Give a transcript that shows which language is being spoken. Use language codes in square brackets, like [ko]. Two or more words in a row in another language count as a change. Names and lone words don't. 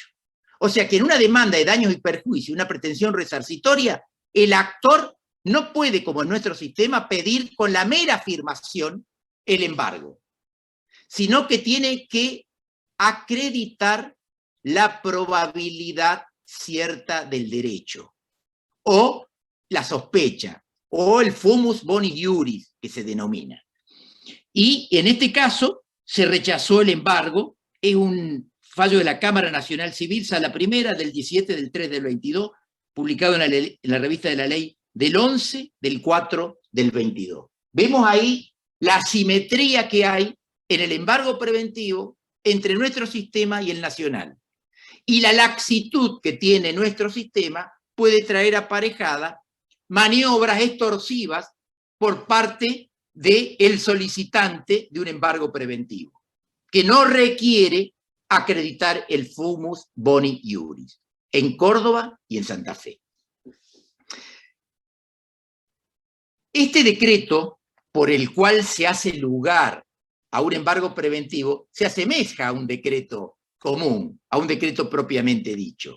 [es] O sea que en una demanda de daños y perjuicios, una pretensión resarcitoria, el actor no puede, como en nuestro sistema, pedir con la mera afirmación el embargo, sino que tiene que acreditar la probabilidad cierta del derecho, o la sospecha, o el [la] fumus boni iuris, [es] que se denomina. Y en este caso se rechazó el embargo, es un fallo de la Cámara Nacional Civil, Sala Primera, del 17/3/22, publicado en la revista de la ley del 11/4/22. Vemos ahí la asimetría que hay en el embargo preventivo entre nuestro sistema y el nacional. Y la laxitud que tiene nuestro sistema puede traer aparejada maniobras extorsivas por parte del solicitante de un embargo preventivo, que no requiere acreditar el [la] fumus boni iuris, [es] en Córdoba y en Santa Fe. Este decreto por el cual se hace lugar a un embargo preventivo se asemeja a un decreto común, a un decreto propiamente dicho.